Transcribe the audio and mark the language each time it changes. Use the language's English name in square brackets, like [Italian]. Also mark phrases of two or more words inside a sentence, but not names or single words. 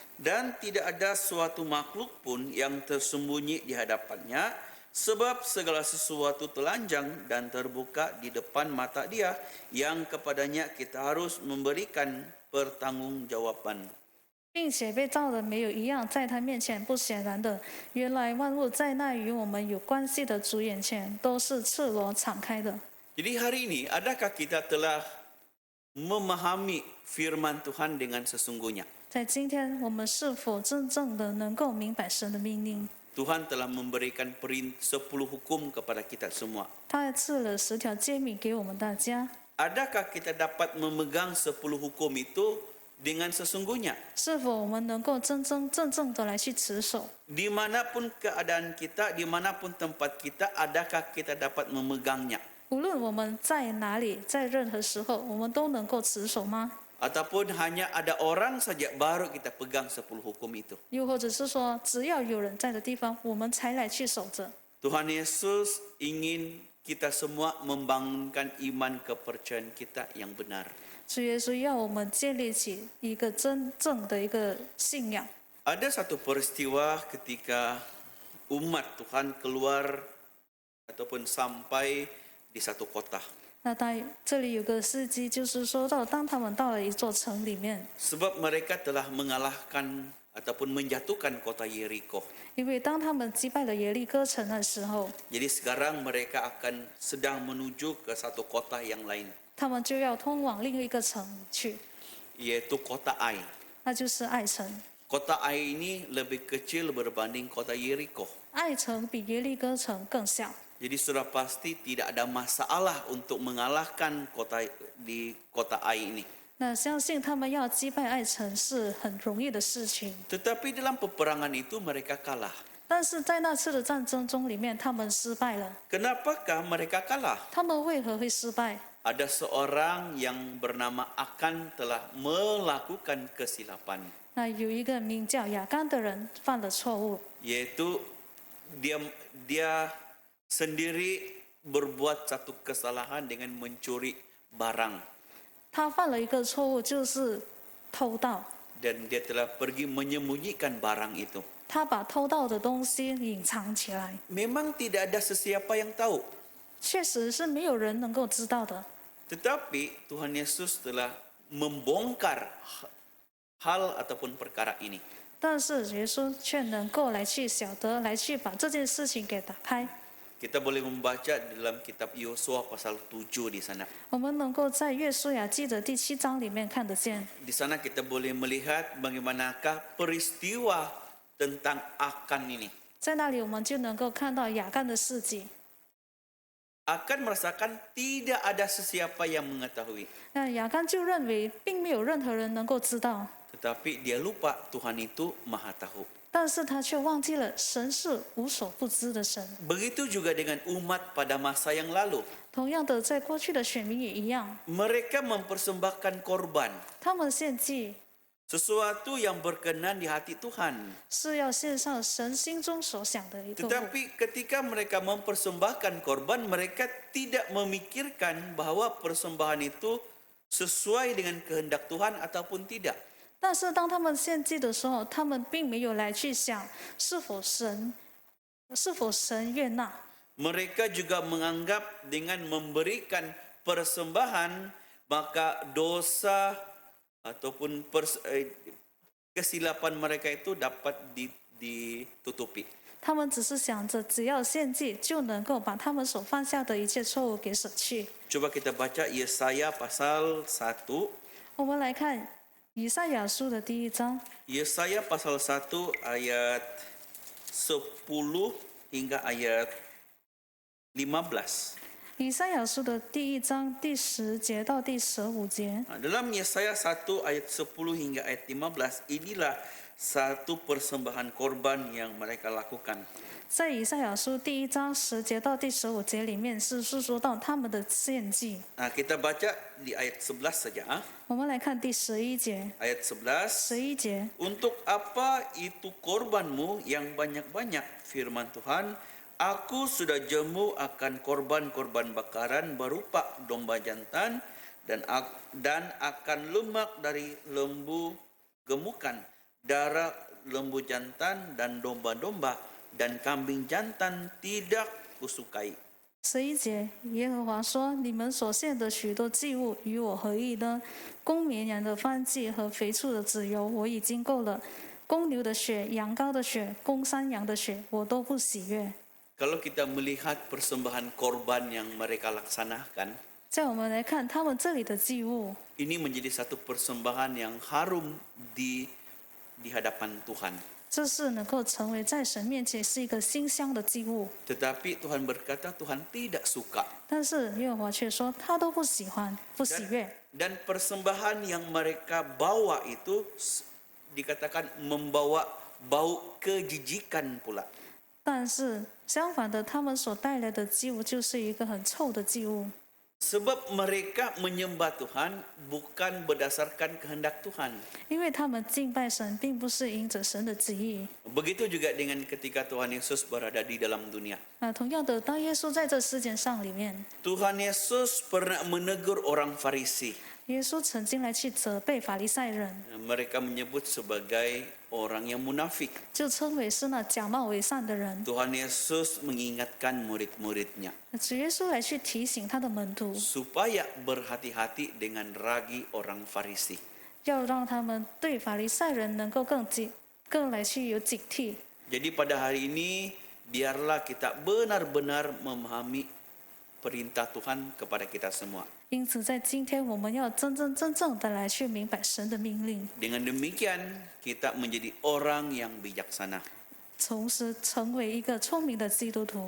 [Malay] Dan tidak ada suatu makhluk pun yang tersembunyi di hadapannya, sebab segala sesuatu telanjang dan terbuka di depan mata Dia, yang kepadanya kita harus memberikan pertanggungjawaban. [Chinese] 并且被造的没有一样在他面前不显然的。原来万物在那与我们有关系的主眼前都是赤裸敞开的。 [Malay] Jadi hari ini, adakah kita telah memahami firman Tuhan dengan sesungguhnya? [Chinese] 在今天，我们是否真正的能够明白神的命令？ [Malay] Tuhan telah memberikan 10 hukum kepada kita semua. [Chinese] 他赐了10条诫命给我们大家， [Malay] Adakah kita dapat memegang 10 hukum itu dengan sesungguhnya? [Chinese] 是否我们能够真正的来去持守？ [Malay] Dimanapun keadaan kita, dimanapun tempat kita, adakah kita dapat memegangnya? [Chinese] 无论我们在哪里，在任何时候，我们都能够持守吗？ [Malay] Ataupun hanya ada orang saja baru kita pegang 10 hukum itu? [Chinese] 又或者是说，只要有人在的地方，我们才来去守着？ [Malay] Tuhan Yesus ingin kita semua membangunkan iman kepercayaan kita yang benar. [Chinese] 主耶稣要我们建立起一个真正的一个信仰。 [Malay] Ada satu peristiwa ketika umat Tuhan keluar ataupun sampai di satu kota. [Chinese] 那这里有个司机，就是说到，当他们到了一座城里面， [Malay] Sebab mereka telah mengalahkan ataupun menjatuhkan kota Yeriko. [Chinese] 因为当他们击败了耶利哥城的时候， [Malay] Jadi sekarang mereka akan sedang menuju ke satu kota yang lain, [Chinese] 他们就要通往另一个城去， [Malay] yaitu kota Ai. [Chinese] 那就是爱城。 [Malay] Kota Ai ini lebih kecil berbanding kota Yeriko. [Chinese] 爱城比耶利哥城更小， [Malay] Jadi sudah pasti tidak ada masalah untuk mengalahkan kota Ai ini. [Chinese] 那相信他们要击败爱城是很容易的事情。 [Malay] Tetapi dalam peperangan itu mereka kalah. [Chinese] 但是在那次的战争中里面，他们失败了。 [Malay] Kenapakah mereka kalah? [Chinese] 他们为何会失败？ [Malay] Ada seorang yang bernama Akan telah melakukan kesilapan, [Chinese] 那有一个名叫亚干的人犯了错误， [Malay] yaitu dia sendiri berbuat satu kesalahan dengan mencuri barang, [Chinese] 他犯了一个错误，就是偷盗。 [Malay] dan dia telah pergi menyembunyikan barang itu. [Chinese] 他把偷盗的东西隐藏起来， [Malay] Memang tidak ada sesiapa yang tahu, [Chinese] 确实是没有人能够知道的。 [Malay] tetapi Tuhan Yesus telah membongkar hal ataupun perkara ini. [Chinese] 但是耶稣却能够来去晓得，来去把这件事情给打开。 [Malay] Kita boleh membaca dalam kitab Yosua pasal 7 di sana. [Chinese] 我们能够在约书亚记的第7章里面看得见， [Malay] Di sana kita boleh melihat bagaimanakah peristiwa tentang Akan ini. [Chinese] 在那里我们就能够看到亚干的事迹。 [Malay] Akan merasakan tidak ada sesiapa yang mengetahui. [Chinese] 那亚干就认为并没有任何人能够知道， [Malay] Tetapi dia lupa Tuhan itu maha tahu. [Chinese] 但是他却忘记了神是无所不知的神。 [Malay] Begitu juga dengan umat pada masa yang lalu. [Chinese] 同样的，在过去的选民也一样， [Malay] Mereka mempersembahkan korban, [Chinese] 他们献祭 [Malay] sesuatu yang berkenan di hati Tuhan. [Chinese] 是要献上神心中所想的一个物。 [Malay] Tetapi ketika mereka mempersembahkan korban, mereka tidak memikirkan bahwa persembahan itu sesuai dengan kehendak Tuhan ataupun tidak. [Chinese] 但是当他们献祭的时候，他们并没有来去想是否神悦纳。 [Malay] Mereka juga menganggap dengan memberikan persembahan maka dosa ataupun kesilapan mereka itu dapat ditutupi. [Chinese] 他们只是想着只要献祭就能够把他们所犯下的一切错误给舍去。 [Malay] Coba kita baca Yesaya pasal 1. [Chinese] 我们来看以赛亚书的第1章， [Malay] Yesaya pasal 1 ayat 10 hingga ayat 15. [Chinese] 以赛亚书的第1章第10节到第15节。 [Malay] Dalam Yesaya 1 ayat 10 hingga ayat 15 inilah satu persembahan korban yang mereka lakukan. [Chinese] 在以赛亚书第1章10节到第15节里面是述说到他们的献祭。 [Malay] Kita baca di ayat 11 saja. [Chinese] 我们来看第11节， [Malay] Ayat 11. [Chinese] 11节， [Malay] Untuk apa itu korbanmu yang banyak-banyak, firman Tuhan, aku sudah jemu akan korban-korban bakaran berupa domba jantan dan akan lemak dari lembu gemukan, darah lembu jantan dan domba-domba dan kambing jantan tidak kusukai. [Chinese] 11 节，耶和华说：“你们所献的许多祭物与我何异呢？公绵羊的燔祭和肥畜的脂油我已经够了，公牛的血、羊羔的血、公山羊的血我都不喜悦。” [Malay] Kalau kita melihat persembahan korban yang mereka laksanakan, [Chinese] 在我们来看他们这里的祭物， [Malay] ini menjadi satu persembahan yang harum di hadapan Tuhan. [Chinese] 这是能够成为在神面前是一个馨香的祭物。 [Malay] Tetapi Tuhan berkata Tuhan tidak suka. [Chinese] 但是耶和华却说他都不喜欢、不喜悦。 [Malay] Dan persembahan yang mereka bawa itu dikatakan membawa bau kejijikan pula. [Chinese] 但是相反的，他们所带来的祭物就是一个很臭的祭物。 [Malay] Sebab mereka menyembah Tuhan bukan berdasarkan kehendak Tuhan. [Chinese] 因为他们敬拜神，并不是因着神的旨意。 [Malay] Begitu juga dengan ketika Tuhan Yesus berada di dalam dunia. [Chinese] 同样的，当耶稣在这世界上里面， [Malay] Tuhan Yesus pernah menegur orang Farisi. [Chinese] 耶稣曾经来去责备法利赛人， [Malay] Mereka menyebut sebagai orang yang munafik. [Chinese] 就称为是那假冒为善的人。 [Malay] Tuhan Yesus mengingatkan murid-muridnya [Chinese] 主耶稣来去提醒他的门徒， [Malay] supaya berhati-hati dengan ragi orang Farisi. [Chinese] 要让他们对法利赛人能够更来去有警惕。 [Malay] Jadi pada hari ini biarlah kita benar-benar memahami perintah Tuhan kepada kita semua. [Chinese] 因此，在今天我们要真正的来去明白神的命令， [Malay] Dengan demikian kita menjadi orang yang bijaksana. [Chinese] 从此成为一个聪明的基督徒。